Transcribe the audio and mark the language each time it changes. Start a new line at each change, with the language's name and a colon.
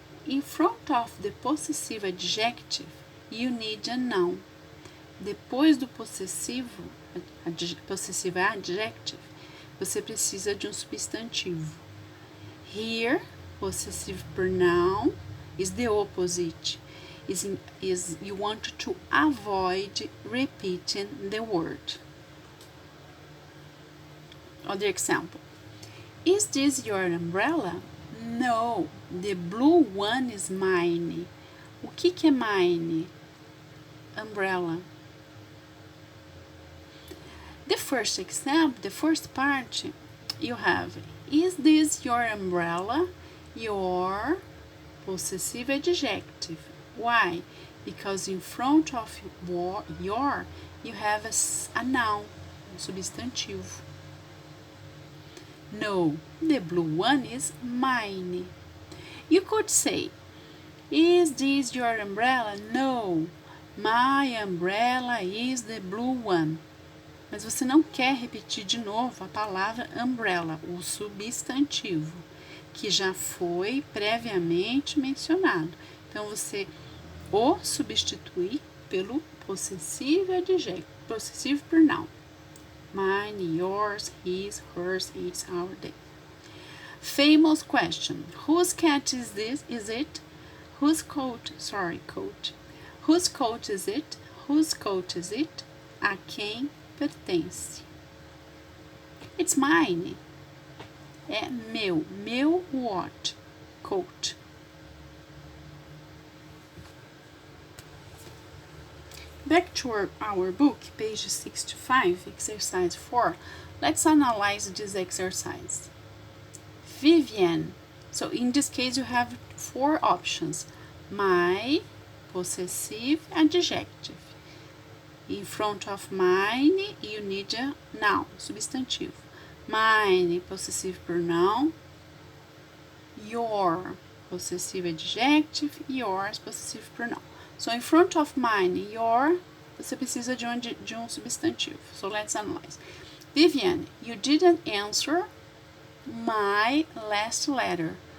English: In front of the possessive adjective, you need a noun.
Portuguese: Depois do possessivo adjective, você precisa de substantivo.
English: Here, possessive pronoun is the opposite. You want to avoid repeating the word. Other example. Is this your umbrella? No, the blue one is mine.
Portuguese: O que é mine? Umbrella.
English: The first example, the first part, you have, is this your umbrella? Your possessive adjective. Why? Because in front of your, you have a noun, substantivo. No, the blue one is mine. You could say, is this your umbrella? No, my umbrella is the blue one.
Portuguese: Mas você não quer repetir de novo a palavra umbrella, o substantivo, que já foi previamente mencionado. Então, você o substitui pelo possessivo adjetivo, possessive pronoun.
English: Mine, yours, his, hers, its, our, they. Famous question. Whose cat is this? Is it? Whose coat? Sorry, coat. Whose coat is it? Whose coat is it?
Portuguese: A quem pertence?
English: It's mine.
Portuguese: É meu. Meu
English: what? Coat. Back to our book, page 65, exercise 4. Let's analyze this exercise. Vivian. So in this case, you have 4 options. My, possessive adjective. In front of mine, you need a noun, substantivo. Mine, possessive pronoun. Your, possessive adjective. Yours, possessive pronoun. So, in front of mine, your,
Portuguese: você precisa de um substantivo.
English: So, let's analyze. Vivian, you didn't answer my last letter.